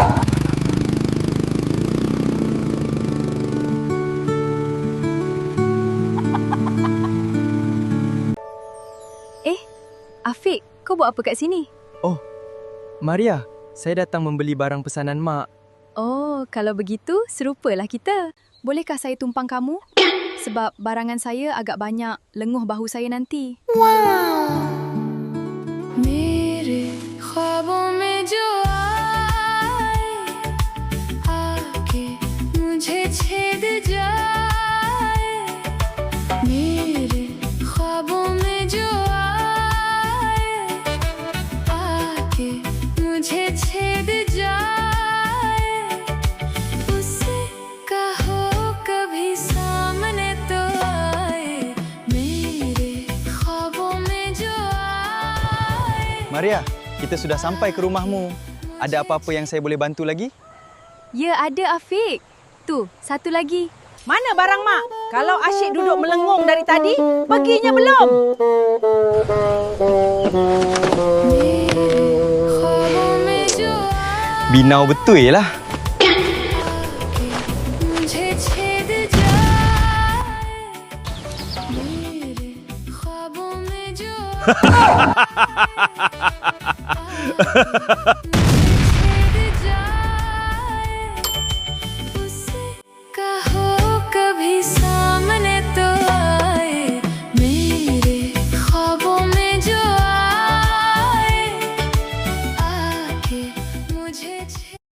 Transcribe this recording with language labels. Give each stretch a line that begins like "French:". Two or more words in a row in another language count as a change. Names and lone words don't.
Malay: Afiq, kau buat apa kat sini? Oh, Maria, saya datang membeli barang pesanan Mak. Oh, kalau begitu, serupalah kita. Bolehkah saya tumpang kamu? Sebab barangan saya agak banyak, lenguh bahu saya nanti.
Hindi: मेरे ख्वाबों में जो आए आके मुझे छेद जाए मेरे ख्वाबों में जो आए आके मुझे छेद जाए उससे कहो कभी सामने तो आए मेरे ख्वाबों में जो
Malay: Maria, kita sudah sampai ke rumahmu. Ada apa-apa yang saya boleh bantu lagi? Ya, ada Afiq. Tu, satu lagi. Mana barang Mak? Kalau asyik duduk melengung dari tadi, perginya belum?
Hindi: ख्वाबों में जो आए
Malay: Binau betul lah.
Hindi: मुझे छेद जाए मेरे ख्वाबों में जो छेद जाए उसे कहो कभी सामने तो आए मेरे ख्वाबों में जो आए आके मुझे